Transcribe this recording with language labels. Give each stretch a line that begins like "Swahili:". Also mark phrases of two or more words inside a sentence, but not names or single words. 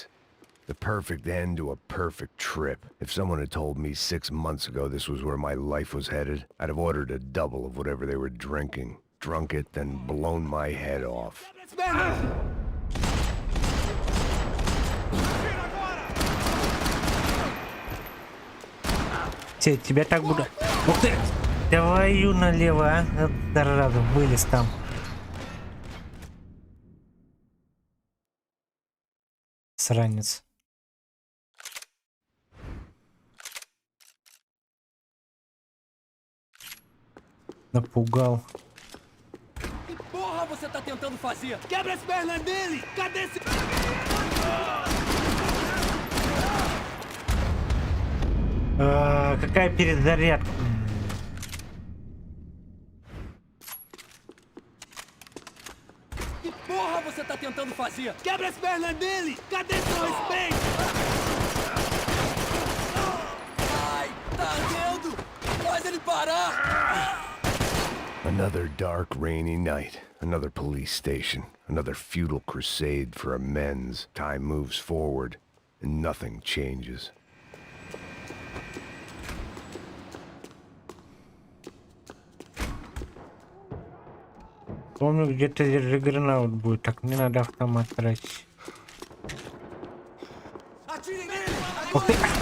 English: The perfect end to a perfect trip. If someone had told me 6 months ago this was where my life was headed, I'd have ordered a double of whatever they were drinking, drunk it, then blown my head off.
Russian: Тебя так буду. Ух ты! Давай налево, а? Зараза, вылез там. Сранец. Напугал.
Portuguese: Que porra você tá tentando fazer? Quebra as pernas dele! Cadê esse...
Russian: Какая перезарядка?
Portuguese: Que porra você tá tentando fazer? Quebra as pernas dele! Cadê seu respeito? Ai, tá ardendo! Faz ele parar!
English: Another dark, rainy night. Another police station. Another futile crusade for amends. Time moves forward, and nothing changes.
Russian: Помню, где-то гранат будет, так не надо автомат тратить. Ух ты!